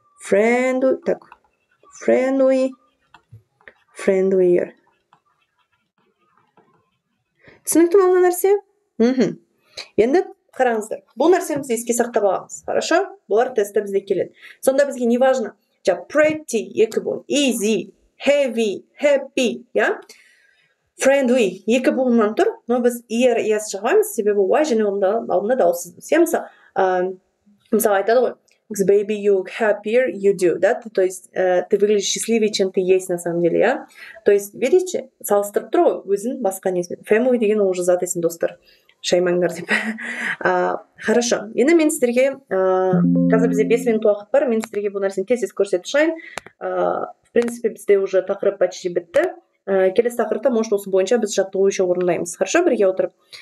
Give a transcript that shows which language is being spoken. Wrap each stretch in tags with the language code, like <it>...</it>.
<en>Friendly,</en> <ru>так,</ru> <en>friendlier.</en> <kk>Түсінікті ма мына нәрсе? Енді қараңыздар. Бұл нәрсемізді еске сақтап аламыз.</kk> <ru>Хорошо?</ru> <kk>Бұлар тестте бізде келеді. Сонда бізге</kk> <ru>не важно?</ru> <kk>Pretty, екі буын. Easy, heavy, happy, я? Friendly, екі буыннан тұр. Но біз er, es шығаймыз, себебі y және алдында дауыссыз. Мысалы айтады ғой.</kk> <en>Baby, you look happier, you do,</en> <ru>да? То есть ты выглядишь счастливее, чем ты есть на самом деле, я? То есть, видите,</ru> <kk>салыстырып тұр ғой, өзін басқа несімен. Family деген ол уже зат есім, достар. Шаймаңдар деп. Хорошо. Енді мен сіздерге, қазір бізде 5 минут уақыт бар, мен сіздерге бұл нәрсені тез көрсетіп шығайын.</kk> <ru>В принципе,</ru> <kk>бізде уже тақырып почти бітті. Келесі тақырыпта, может, осы бойынша біз жаттығу еще орындаймыз. Хорошо, бірге отырып.</kk>